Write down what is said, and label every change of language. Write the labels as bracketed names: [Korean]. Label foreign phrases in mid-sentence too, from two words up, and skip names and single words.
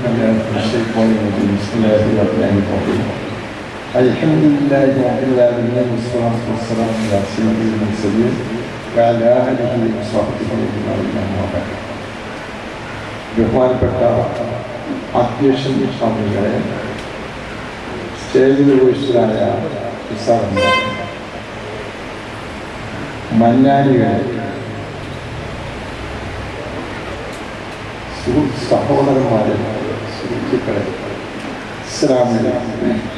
[Arabic] بالله من الشيطان الرجيم بسم الله الرحمن الرحيم الحمد لله رب العالمين والصلاة والسلام على سيد المرسلين وعلى آله وصحبه أجمعين وبعد [Malayalam] ബഹുമാനപ്പെട്ട അധ്യക്ഷൻ സ്വാമികളെ, സ്റ്റേജിൽ ഉപേക്ഷിതരായ മന്നാനികളെ, സഹോദരന്മാരെ, സുഹൃത്തുക്കളെ, [Arabic] السلام عليكم.